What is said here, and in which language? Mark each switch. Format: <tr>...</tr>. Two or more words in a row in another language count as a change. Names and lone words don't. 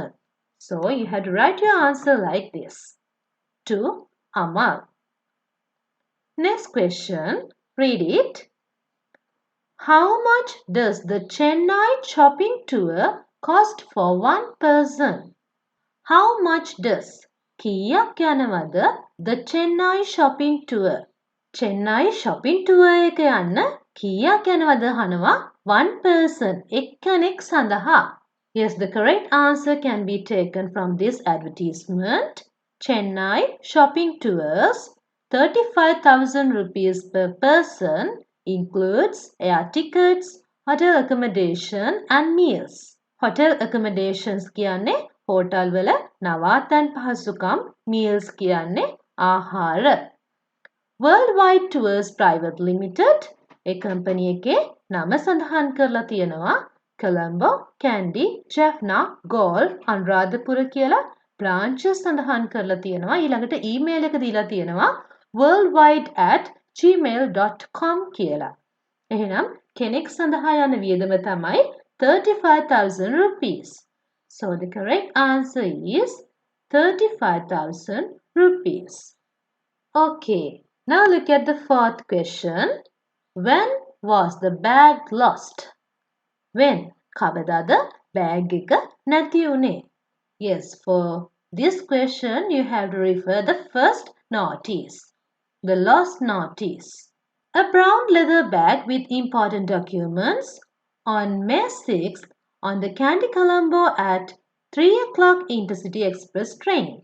<en>So you have to write your answer like this. To Amal. Next question, read it. How much does the Chennai shopping tour cost for one person? How much does</en> <si>කීයක් යනවද</si> <en>the Chennai shopping tour?</en> <si>Chennai shopping tour එක යන්න කීයක් යනවද අහනවා</si> <en>one person</en> <si>එක්කෙනෙක් සඳහා.</si> <en>Yes, the correct answer can be taken from this advertisement. Chennai shopping tours 35,000 rupees per person includes air tickets, hotel accommodation and meals. Hotel accommodations</en> <si>කියන්නේ හෝටල් වල නවාතැන් පහසුකම්, meals කියන්නේ ආහාර. Worldwide Tours Private Limited ඒ කම්පැනි එකේ නම සඳහන් කරලා තියෙනවා කොළඹ, කැන්ඩි, ජැෆ්නා, ගෝල්, අනුරාධපුර කියලා branches සඳහන් කරලා තියෙනවා. ඊළඟට ඊමේල් එක දීලා තියෙනවා worldwide@gmail.com කියලා. එහෙනම් කෙනෙක් සඳහා යන වියදම තමයි 35,000 rupees.</si> <en>So the correct answer is 35,000 rupees. Okay, now look at the fourth question. When was the bag lost? When?</en> <si>කවදාද bag එක නැති වුනේ?</si> <en>Yes, for this question you have to refer the first notice. The lost notice. A brown leather bag with important documents on May 6th on the Kandy Colombo at 3 o'clock Intercity Express train.</en>